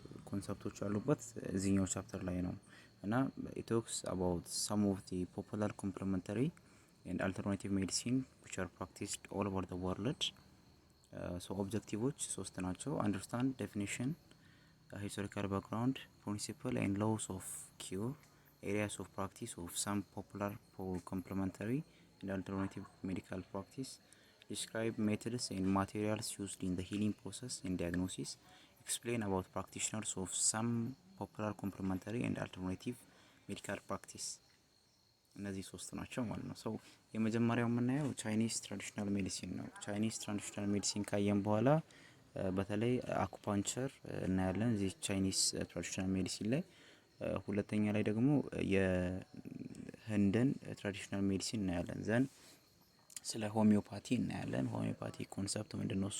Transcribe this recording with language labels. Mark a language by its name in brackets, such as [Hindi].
[Amharic] ኮንሰፕቶች ያሉበት እዚህኛው ቻፕተር ላይ ነው እና [English] it talks about some of the popular complementary and alternative medicine which are practiced all over the world. So objectives [Amharic] ሶስት ናቸው: [English] understand definition, historical background, principle and laws of cure, areas of practice of some popular complementary and alternative medical practice, describe methods and materials used in the healing process and diagnosis, explain about practitioners of some popular complementary and alternative medical practice. [Amharic] እነዚህ ሶስት ናቸው ማለት ነው። ሶ የመጀመሪያው የምናየው ቻይኒስ ትራዲሽናል ሜዲሲን ነው። ቻይኒስ ትራዲሽናል ሜዲሲን ካየን በኋላ በተለይ አኩፓንቸር እናያለን እዚህ ቻይኒስ ትራዲሽናል ሜዲሲን ላይ። ሁለተኛ ላይ ደግሞ የህንድን ትራዲሽናል ሜዲሲን እናያለን። ዘን ስለ ሆሚዮፓቲ እናያለን። ሆሚዮፓቲ ኮንሰፕት ምንድነው?